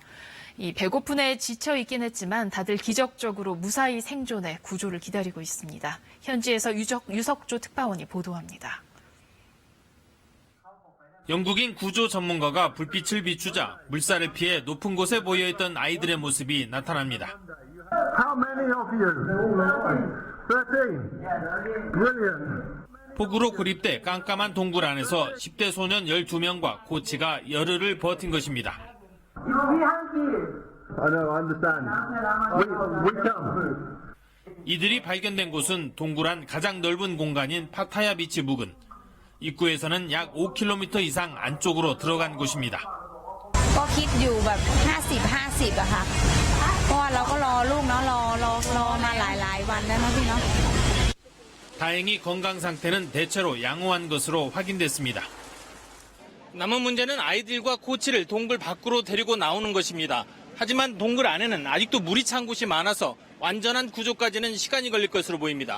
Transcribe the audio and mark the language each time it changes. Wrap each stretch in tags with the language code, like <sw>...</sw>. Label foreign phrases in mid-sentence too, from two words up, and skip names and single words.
<ko>배고픈에 지쳐 있긴 했지만 다들 기적적으로 무사히 생존해 구조를 기다리고 있습니다. 현지에서 유석조 특파원이 보도합니다. 영국인 구조 전문가가 불빛을 비추자 물살을 피해 높은 곳에 모여있던 아이들의 모습이 나타납니다.</ko> <en>How many of you? 13. Brilliant.</en> <ko>폭우로 고립돼 깜깜한 동굴 안에서 10대 소년 12명과 코치가 열흘을 버틴 것입니다. 이들이 발견된 곳은 동굴 안 가장 넓은 공간인 파타야 비치 부근. 입구에서는 약 5km 이상 안쪽으로 들어간 곳입니다.</ko> <th>ก็คิดอยู่แบบ50-50อะค่ะเพราะว่าเราก็รอลูกเนาะรอมาหลายวันแล้วเนาะพี่เนาะ</th> <ko>다행히 건강 상태는 대체로 양호한 것으로 확인됐습니다. 남은 문제는 아이들과 코치를 동굴 밖으로 데리고 나오는 것입니다. 하지만 동굴 안에는 아직도 물이 찬 곳이 많아서 완전한 구조까지는 시간이 걸릴 것으로 보입니다.</ko>